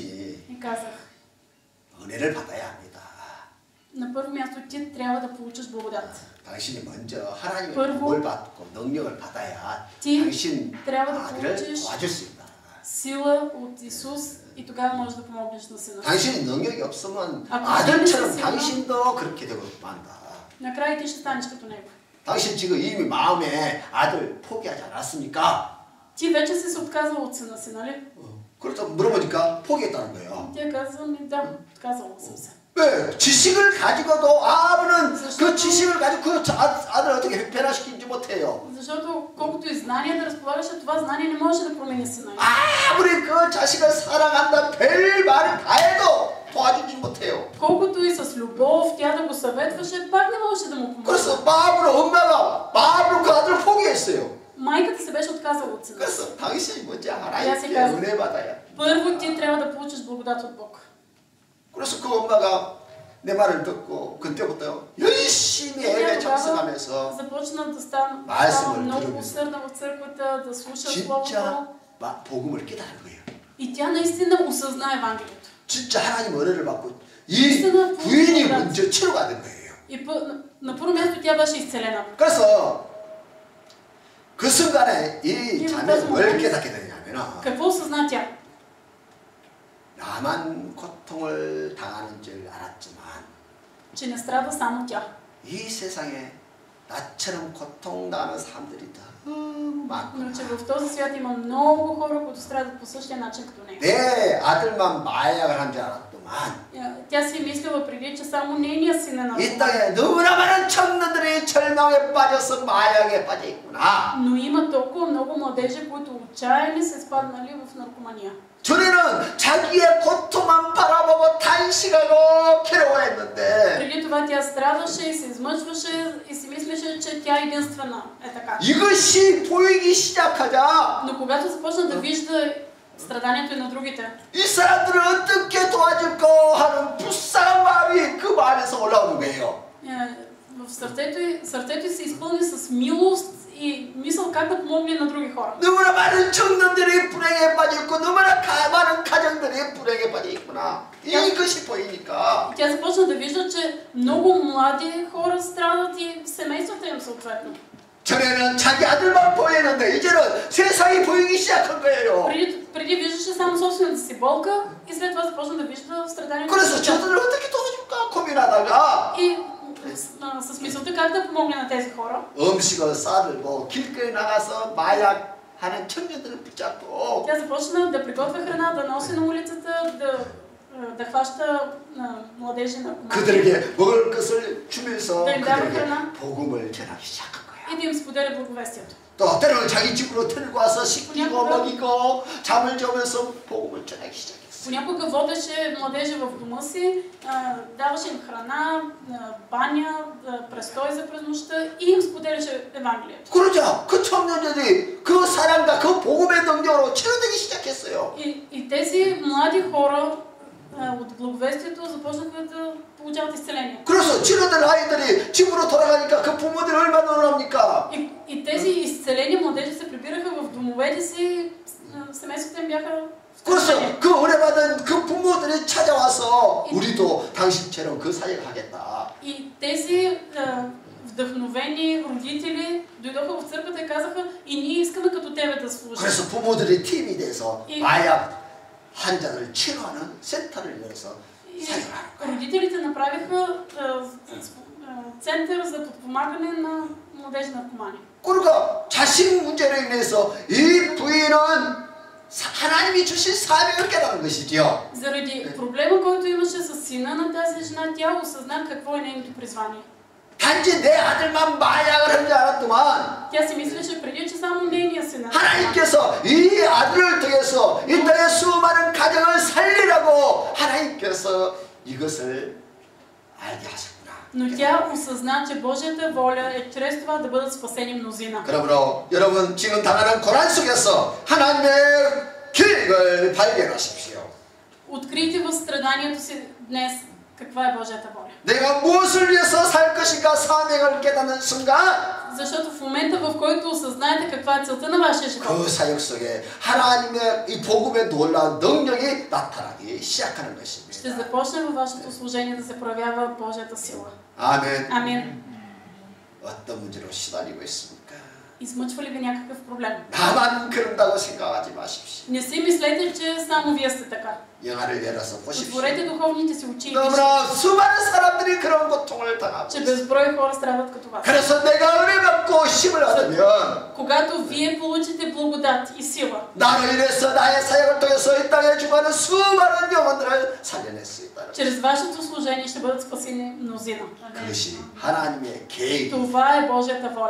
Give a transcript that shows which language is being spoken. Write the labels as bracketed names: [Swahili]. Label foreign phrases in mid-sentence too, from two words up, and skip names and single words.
[Bulgarian] и казах, [Korean] 은혜를 받아야 합니다. [Bulgarian] на първо място ти трябва да получиш благодат. [Korean] 당신이 먼저 하나님의 [Bulgarian] първо, [Korean] 복을 받고 능력을 받아야 [Bulgarian] ти [Korean] 당신 [Bulgarian] трябва да [Korean] 아들을 [Bulgarian] получиш [Korean] 도와줄 수 있다. [Bulgarian] сила от Исус и тогава можеш да помогнеш на сина. [Korean] 당신이 능력이 없으면 아, 아들처럼 당신이 당신도 그렇게 되고 만다. [Bulgarian] Накрая ти ще станеш като него. [Korean] 당신 지금 이미 마음에 아들 포기하지 않았습니까? [Bulgarian] Ти вече си се отказал от сина си, нали? [Korean] 그래서 물어보니까 포기했다는 거예요. [Bulgarian] Тя каза ми, да, отказала съм се. [Korean] 왜? 지식을 가지고도 아버는 그 지식을 가지고 그 아들을 어떻게 변화시키지 못해요. [Bulgarian] Защото колкото и знание да разполагаше, това знание не може да промени сина. [Korean] 아무리 그 자식을 사랑한다 별 말을 다 해도 도와주지 못해요. [Bulgarian] Колкото и с любов тя да го съветваше, пак не можеше да му помогне. [Korean] 그래서 마음으로 엄마가 마음으로 그 아들을 포기했어요. [Bulgarian] Майката се беше отказала от сина. [Korean] 그래서 당신이 먼저 하나님께 은혜 받아야. [Bulgarian] Първо ти трябва да получиш благодат от Бог. [Korean] 그래서 그 엄마가 내 말을 듣고 그때부터 열심히 예배 참석하면서 [Bulgarian] започна да става много усърдна в църквата, да слуша Словото. [Korean] 진짜 복음을 깨달은 거예요. [Bulgarian] И тя наистина осъзна Евангелието. [Korean] 진짜 하나님 은혜를 받고 이 부인이 먼저 치료가 된 거예요. [Bulgarian] И на първо място тя беше изцелена. [Korean] 그래서 그 순간에 이 자매는 뭘 깨닫게 되냐면은 [Bulgarian] какво осъзна тя? [Korean] 나만 고통을 당하는 줄 알았지만 [Bulgarian] че не страда само тя. [Korean] 이 세상에 나처럼 고통당하는 사람들이 너무 많구나. [Bulgarian] Но че в този свят има много хора, които страдат по същия начин като него. [Korean] 내 아들만 마약을 한 줄 알았더만 [Bulgarian] Тя си мислила преди, че само нейният син е наркоман. [Korean] 이 땅에 너무나 많은 청년들이 절망에 빠져서 마약에 빠져 있구나. [Bulgarian] Но има толкова много младежи, които отчаяни се спаднали в наркомания. [Korean] 전에는 자기의 고통만 바라보고 탄식하고 괴로워했는데 [Bulgarian] преди това тя страдаше и се измъчваше и си мислеше, че тя единствена е така. [Korean] 이것이 보이기 시작하자 [Bulgarian] Но когато започна да вижда страданието и на другите, [Korean] 이 사람들을 어떻게 도와줄까 하는 불쌍한 마음이 그 마음에서 올라오는 거예요. [Bulgarian] в сърцето й се изпълни с милост и мисъл как да помогне на други хора. [Korean] 너무나 많은 청년들이 불행에 빠져 있고 너무나 많은 가정들이 불행에 빠져 있구나. 이것이 보이니까 [Bulgarian] Тя започна да вижда, че много млади хора страдат и семействата им съответно. [Korean] 전에는 자기 아들만 보였는데 이제는 세상이 보이기 시작한 거예요. [Bulgarian] преди виждаше само собствената си болка и след това започна да вижда страданието. [Korean] 그래서 저들을 어떻게 도와줄까 고민하다가 [Bulgarian] И с мисълта как да помогне на тези хора. [Korean] 음식을 싸들고 길거리 나가서 마약하는 청년들을 붙잡고 [Bulgarian] Тя започна да приготвя храна, да носи на улицата, да хваща младежи на команди. [Korean] 그들에게 먹을 것을 주면서 [Bulgarian] Да им дава [Korean] 그들에게 [Bulgarian] храна [Korean] 복음을 전하기 시작한 거야. [Bulgarian] и да им споделя благовестието. [Korean] 또 때로는 자기 집으로 데리고 와서 씻기고 먹이고 잠을 자면서 복음을 전하기 시작했어. [Bulgarian] Понякога водеше младежи в дома си, даваше им храна, баня, престой за през нощта и им споделяше Евангелието. [Korean] 그러자 그 청년들이 그 사랑과 그 복음의 능력으로 치료되기 시작했어요. [Bulgarian] И тези млади хора от благовестието започнаха да получават изцеление. [Korean] 그래서 치료된 아이들이 집으로 돌아가니까 그 부모들이 얼마나 놀랍니까? [Bulgarian] И тези изцелени младежи се прибираха в домовете си семействата им бяха [Korean] 그래서 그 은혜받은 그 부모들이 찾아와서 우리도 당신처럼 그 사역을 하겠다. [Bulgarian] И тези вдъхновени родители дойдоха в църквата и казаха, и ние искаме като тебе да служим. [Korean] 그래서 부모들이 팀이 돼서 마약 환자를 치료하는 센터를 열어서 사역을 하는 거예요. [Bulgarian] Родителите направиха център за подпомагане на младежи наркомани. [Korean] 그러니까 자식 문제로 인해서 이 부인은 하나님이 주신 사명을 깨달은 것이죠. [Bulgarian] Заради проблема, който имаше с сина на тази жена, тя осъзна какво е нейното призвание. [Korean] 단지 내 아들만 마약을 한 줄 알았더만 [Bulgarian] Тя си мислеше преди, че само нейният син. [Korean] 하나님께서 이 아들을 통해서 이 땅의 수많은 가정을 살리라고 하나님께서 이것을 알게 하셨구나. [Bulgarian] Но тя осъзна, че Божията воля е чрез това да бъдат спасени мнозина. [Korean] 그러므로 여러분 지금 당하는 고난 속에서 하나님의 계획을 발견하십시오. [Bulgarian] Открийте в страданието си днес каква е Божията воля. [Korean] 내가 무엇을 위해서 살 것인가 사명을 깨닫는 순간 [Bulgarian] Защото в момента, в който осъзнаете каква е целта на вашия живот, [Korean] 그 사역 속에 하나님의 이 복음의 놀라운 능력이 나타나기 시작하는 것입니다. [Bulgarian] ще започне във вашето служение да се проявява Божията сила. [Korean] 아멘. [Bulgarian] Амин. [Korean] 어떤 문제로 시달리고 있습니까? [Bulgarian] Измъчва ли ви някакъв проблем? [Korean] 나만 그런다고 생각하지 마십시오. [Bulgarian] Не си мислете, че само вие сте така. [Korean] 영화를 열어서 보십시오. [Bulgarian] Отворете духовните си очи и [Korean] 너무나 [Bulgarian] вижте, [Korean] 수많은 사람들이 그런 고통을 당하고 [Bulgarian] че [Korean] 있어요. [Bulgarian] безброй хора страдат като вас. [Korean] 그래서 내가 은혜 받고 힘을 얻으면 [Bulgarian] Когато вие получите благодат и сила, [Korean] 나로 인해서 나의 사역을 통해서 이 땅에 죽어가는 수많은 영혼들을 살려낼 수 있다는 [Bulgarian] чрез вашето служение ще бъдат спасени мнозина. [Korean] 그것이 하나님의 계획, [Bulgarian] Това е Божията воля.